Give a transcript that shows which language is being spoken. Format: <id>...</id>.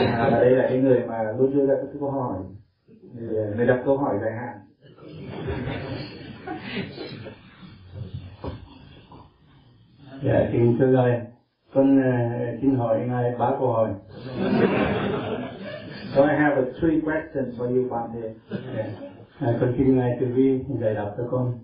<vi>Và đây là cái người mà luôn đưa ra các câu hỏi, người đặt câu hỏi dài hạn. Dạ, kính thưa ngài, con xin hỏi ngài ba câu hỏi.</vi> <en>So I have three questions for you, Bhante. Okay.</en> <vi>Con xin ngài từ bi giải đáp cho con.</vi>